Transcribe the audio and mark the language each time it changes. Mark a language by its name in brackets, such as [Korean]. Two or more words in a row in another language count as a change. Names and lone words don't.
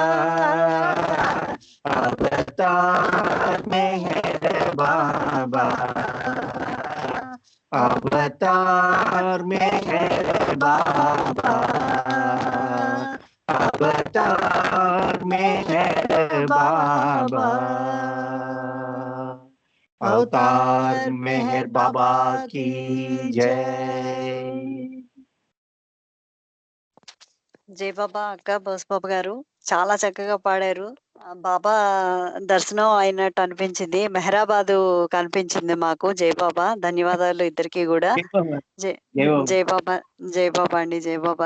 [Hindi] अवतार मेहर बाबा अवतार मेहर बाबा अवतार मेहर बाबा। अवतार मेहर बाबा की जय। [Telugu] జై బాబా అక్క బోస్ బాబు గారు చాలా చక్కగా పాడారు. బాబా దర్శనం అయినట్టు అనిపించింది. మెహరాబాదు కనిపించింది మాకు. జై బాబా, ధన్యవాదాలు ఇద్దరికి కూడా. జై జై బాబా, జై బాబా అండి, జై బాబా.